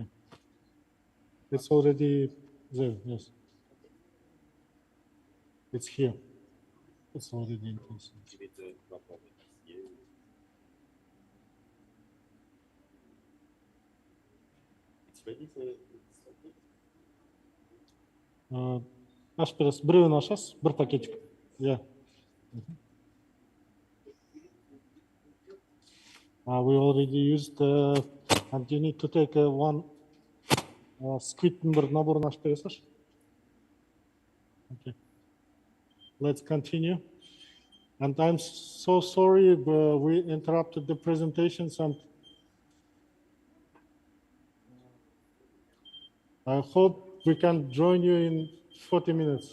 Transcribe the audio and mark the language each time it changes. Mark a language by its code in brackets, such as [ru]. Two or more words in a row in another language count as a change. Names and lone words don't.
[en] It's already there, yes. It's here. It's already in place. It's ready for [kk] Ашперес, біреуін ашасыз, бір пакетик. [en] Yeah. We already used, and you need to take one squid [kk] бір наборын ашып бересіз. [en] Okay. Let's continue. And I'm so sorry, but we interrupted the presentations and I hope we can join you in 40 minutes.